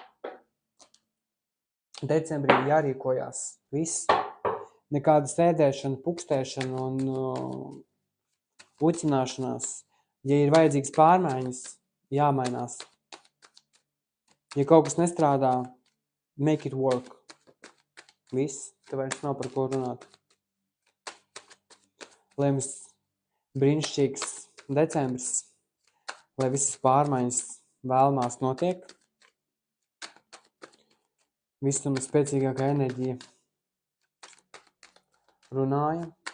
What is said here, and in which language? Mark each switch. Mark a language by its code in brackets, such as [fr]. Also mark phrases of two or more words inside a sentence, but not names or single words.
[lv] Decembrī jārīkojās. Viss. Nekāda sēdēšana, pukstēšana un ucināšanās. Ja ir vajadzīgs pārmaiņas, jāmainās. Ja kaut kas nestrādā, [en] make it work. [lv] Viss, tev vairs nav par ko runāt. Lai mums brīnišķīgs decembris, lai visas pārmaiņas vēlamās notiek. Visam spēcīgākā enerģija runāja.